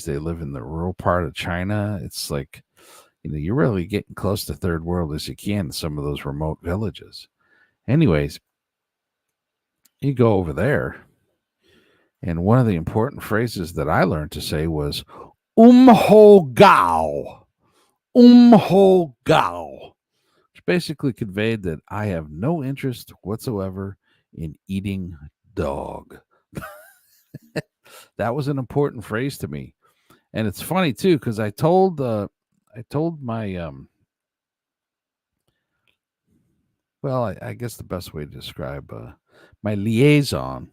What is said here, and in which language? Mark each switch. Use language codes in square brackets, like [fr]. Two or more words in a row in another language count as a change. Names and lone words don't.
[en] They live in the rural part of China. It's like, you're really getting close to third world as you can in some of those remote villages. Anyways, you go over there, and one of the important phrases that I learned to say was [zh] ho gao. Ho gao. [en] Which basically conveyed that I have no interest whatsoever in eating dog. That was an important phrase to me. And it's funny too, because I told my I guess the best way to describe my liaison.